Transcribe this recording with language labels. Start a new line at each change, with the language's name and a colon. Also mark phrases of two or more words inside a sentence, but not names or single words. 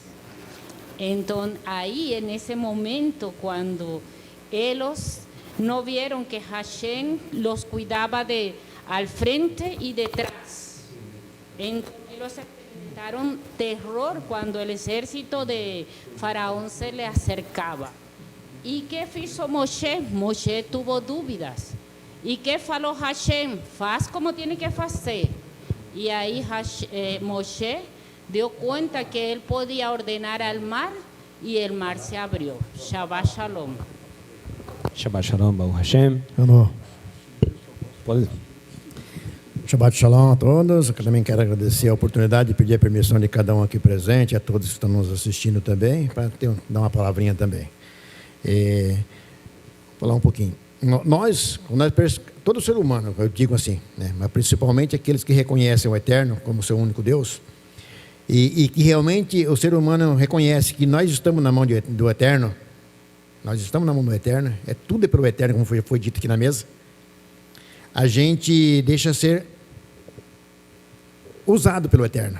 Spanish: Entonces, ahí en ese momento, cuando ellos no vieron que Hashem los cuidaba de al frente y detrás, entonces ellos experimentaron terror cuando el ejército de Faraón se le acercaba. ¿Y qué hizo Moshe? Moshe tuvo dúvidas. ¿Y qué falou Hashem?
Portuguese: Faz como
Spanish: tiene que hacer. Y ahí Moshe dio cuenta que él podía ordenar al mar y el mar se abrió.
Hebrew: Shabbat Shalom. Shabbat Shalom, Baruch Hashem.
Portuguese: Pode.
Hebrew: Shabbat Shalom
Portuguese: a todos. Eu também quero agradecer a oportunidade de pedir a permissão de cada um aqui presente, a todos que estão nos assistindo também, para dar uma palavrinha também. Falar um pouquinho. todo ser humano, eu digo assim, né? Mas principalmente aqueles que reconhecem o Eterno como seu único Deus, e que realmente o ser humano reconhece que nós estamos na mão do Eterno, nós estamos na mão do Eterno, tudo é pelo Eterno, como foi dito aqui na mesa, a gente deixa ser usado pelo Eterno.